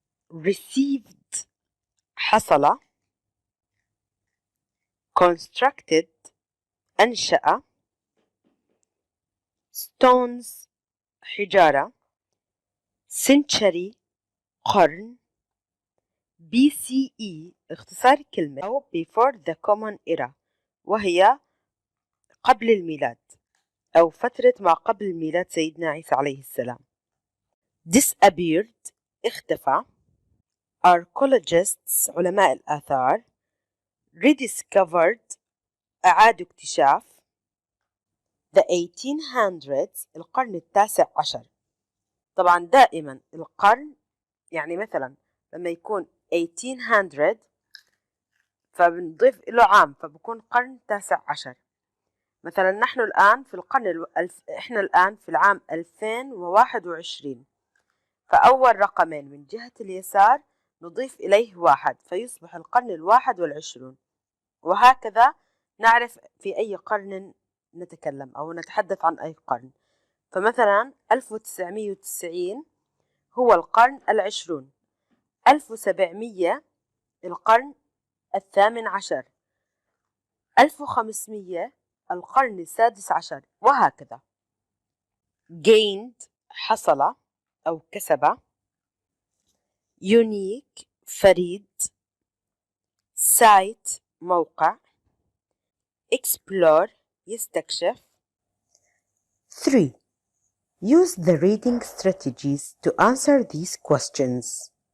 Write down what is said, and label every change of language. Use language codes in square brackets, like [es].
[ar] Received, حصل. Constructed, أنشأ. Stones, حجارة. Century, قرن. BCE اختصار كلمة أو [en] before the common era، [ar] وهي قبل الميلاد أو فترة ما قبل ميلاد سيدنا عيسى عليه السلام. Disappeared اختفى. Archaeologists علماء الآثار. Rediscovered أعادوا اكتشاف. The 1800s القرن التاسع عشر. طبعا دائما القرن يعني مثلا لما يكون 1800 فبنضيف له عام فبكون قرن تاسع عشر. مثلا نحن الآن في القرن إحنا الآن في العام 2021، فأول رقمين من جهة اليسار نضيف إليه 1 فيصبح القرن 21، وهكذا نعرف في أي قرن نتكلم أو نتحدث عن أي قرن. فمثلا 1990 هو القرن 20، 1700 القرن 18، 1500 القرن 16، وهكذا. gained حصل أو كسب. unique فريد. site موقع. explore يستكشف. 3. [en] Use the reading strategies to answer these questions.